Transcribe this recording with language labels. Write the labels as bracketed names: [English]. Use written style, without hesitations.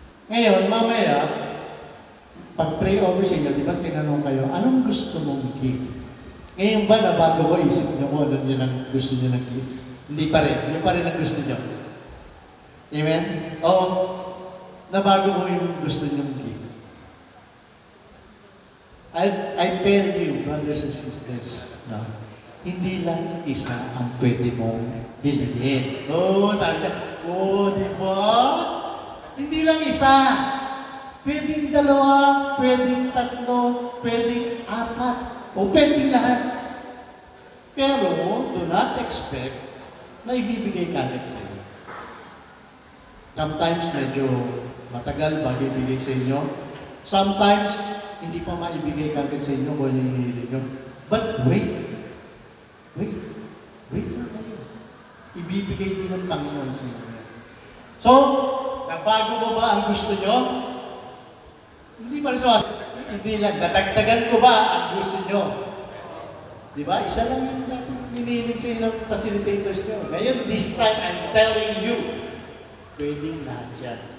[Filipino] Ngayon, mamaya, pag-pray over sa inyo, di ba tinanong kayo, anong gusto mong gift? Ngayon ba, nabago ko, isip nyo ko, ano nyo ang gusto nyo ng gift? Hindi pa rin. Yun pa rin ang gusto nyo. Amen? Oo. Nabago ko yung gusto nyo ng gift. [English] I tell you, brothers and sisters, no? [Filipino] Hindi lang isa ang pwede mong hilingin. Sabi niya, di ba? Hindi lang isa. Pwedeng dalawa, pwedeng tatlo, pwedeng apat, o pwedeng lahat. Pero, [English] do not expect [Filipino] na ibibigay kagad sa inyo. Sometimes, medyo matagal bago ibigay sa inyo. Sometimes, hindi pa maibigay kagad sa inyo kung ano yung hinihiling nyo. [English] But wait na kayo. [Filipino] Ibibigay din ng Panginoon sa inyo. So, nabago mo ba ang gusto nyo? Hindi pa rin sa hindi lang. Dadagdagan ko ba ang gusto nyo? Di ba? Isa lang yung natin hinihiling sa inyo ng facilitators nyo. [English] Ngayon, this time, I'm telling you, [Filipino] pwedeng lahat yan.